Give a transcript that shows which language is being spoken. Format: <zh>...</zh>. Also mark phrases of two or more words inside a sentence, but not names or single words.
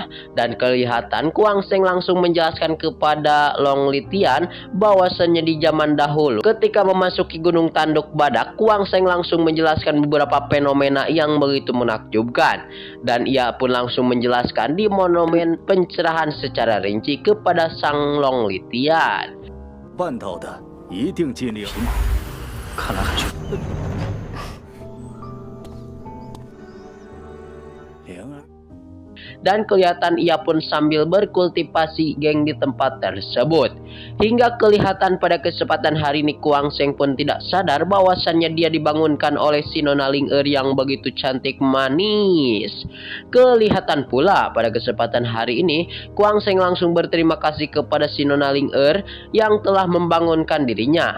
<id>Dan kelihatan Kuang Sheng langsung menjelaskan kepada Long Litian bahwasannya di zaman dahulu ketika memasuki Gunung Tanduk Badak, Kuang Sheng langsung menjelaskan beberapa fenomena yang begitu menakjubkan. Dan ia pun langsung menjelaskan di monumen pencerahan secara rinci kepada sang Long Litian.</id> <zh>办到的一定尽力。看来还需。莲儿，</zh> <id>Dan kelihatan ia pun sambil berkultivasi geng di tempat tersebut. Hingga kelihatan pada kesempatan hari ini Kuang Sheng pun tidak sadar bahwasannya dia dibangunkan oleh si Nona Ling Er yang begitu cantik manis. Kelihatan pula pada kesempatan hari ini Kuang Sheng langsung berterima kasih kepada si Nona Ling Er yang telah membangunkan dirinya.</id>